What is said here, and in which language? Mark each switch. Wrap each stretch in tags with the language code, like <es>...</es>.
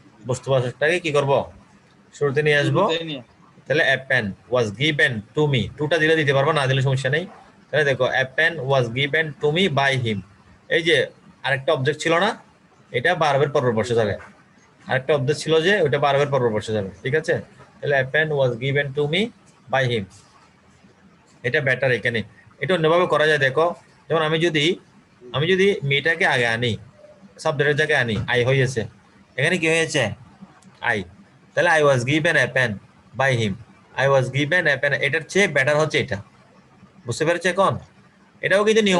<bn>বস্তুবাচকটাকে কি করব? শুরুতে নিয়ে আসবো। শুরুতে নিয়ে তাহলে</bn> <en>a pen was given to me,</en> <bn>টুটা দিলে দিতে পারবো, না দিলে সমস্যা নেই। তাহলে দেখো</bn> <en>a pen was given to me by him,</en> <bn>এই যে আরেকটা অবজেক্ট ছিল না, এটা ভার্বের পর বসে যাবে। আরেকটা অবজেক্ট ছিল যে ওটা ভার্বের পর বসে যাবে, ঠিক আছে? তাহলে</bn> <en>a pen was given to me by him,</en> <bn>এটা বেটার। এখানে এটা অন্যভাবে করা যায়, দেখো যেমন আমি যদি মেয়েটাকে আগে আনি, সাবজেক্টের জায়গায় আনি, আই হয়েছে, এখানে কি হয়েছে? আই।</bn> <en>তাহলে I was given a pen by him, I was given a pen,</en> <bn>এটার চেয়ে বেটার হচ্ছে এটা। বুঝতে পেরেছে এখন? এটাও কিন্তু নিয়ম</bn>